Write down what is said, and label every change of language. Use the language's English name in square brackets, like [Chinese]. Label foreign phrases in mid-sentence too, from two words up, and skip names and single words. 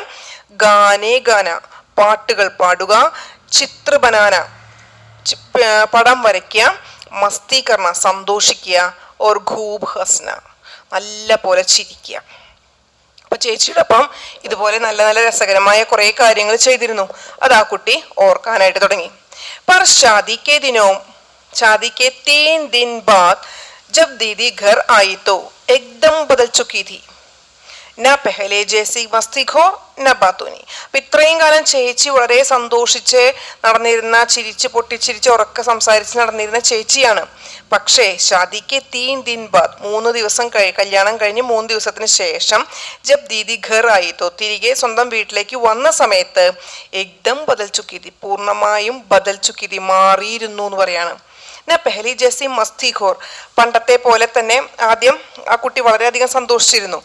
[Hindi] गाने गाना, [Malayalam] പാട്ടുകൾ പാടുക. [Hindi] चित्र बनाना, [Malayalam] പടം വരയ്ക്കുക. [Hindi] मस्ती करना, [Malayalam] സന്തോഷിക്കുക. [Hindi] और खूब हंसना, [Malayalam] നല്ല പോലെ ചിരിക്കുക. അപ്പൊ ചേച്ചിയോടൊപ്പം ഇതുപോലെ നല്ല നല്ല രസകരമായ കുറെ കാര്യങ്ങൾ ചെയ്തിരുന്നു. അത് ആ കുട്ടി ഓർക്കാനായിട്ട് തുടങ്ങി. [Hindi] पर शादी के 3 दिन बाद जब दीदी घर आई तो एकदम बदल चुकी थी. ना पहले जैसी मस्ती खो ना बातूनी. [Malayalam] അപ്പൊ ഇത്രയും കാലം ചേച്ചി വളരെ സന്തോഷിച്ച് നടന്നിരുന്ന, ചിരിച്ച് പൊട്ടിച്ചിരിച്ച് ഉറക്കെ സംസാരിച്ച് നടന്നിരുന്ന ചേച്ചിയാണ്. പക്ഷേ [Hindi] शादी के 3 दिन बाद, [Malayalam] 3 ദിവസം കല്യാണം കഴിഞ്ഞ് 3 ദിവസത്തിന് ശേഷം, [Hindi] जब दीदी घर आई तो, [Malayalam] തിരികെ സ്വന്തം വീട്ടിലേക്ക് വന്ന സമയത്ത്, [Hindi] एकदम बदल चुकी थी, [Malayalam] പൂർണ്ണമായും [Hindi] बदल चुकी थी, [Malayalam] മാറിയിരുന്നു എന്ന് പറയാണ്. [Hindi] पहले जैसी मस्तीखोर, [Malayalam] പണ്ടത്തെ പോലെ തന്നെ ആദ്യം ആ കുട്ടി വളരെയധികം സന്തോഷിച്ചിരുന്നു.